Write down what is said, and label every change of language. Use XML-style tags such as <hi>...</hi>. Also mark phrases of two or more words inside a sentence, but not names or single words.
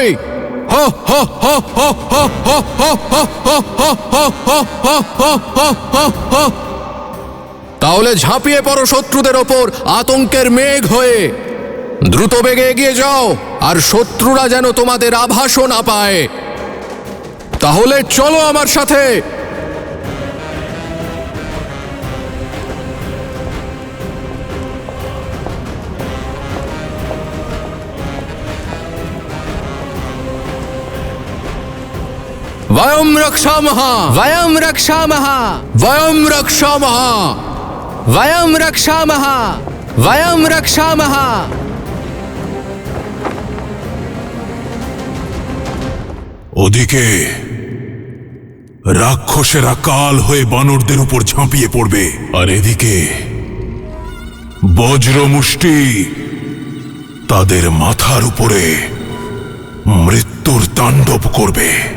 <bn>হ হ হ হ হ হ হ হ হ হ হ হ। তাহলে ঝাঁপিয়ে পড়ো শত্রুদের ওপর আতঙ্কের মেঘ হয়ে। দ্রুত বেগে এগিয়ে যাও, আর শত্রুরা যেন তোমাদের আভাসও না পায়। তাহলে চলো আমার সাথে।</bn> <sa>वयं रक्षामः, वयं रक्षामः, वयं रक्षामः, वयं रक्षामः, वयं रक्षामः।</sa> <bn>ওদিকে রাক্ষসেরা কাল হয়ে বানরদের উপর ঝাঁপিয়ে পড়বে, আর এদিকে বজ্রমুষ্টি তাদের মাথার উপরে মৃত্যুর তাণ্ডব করবে।</bn>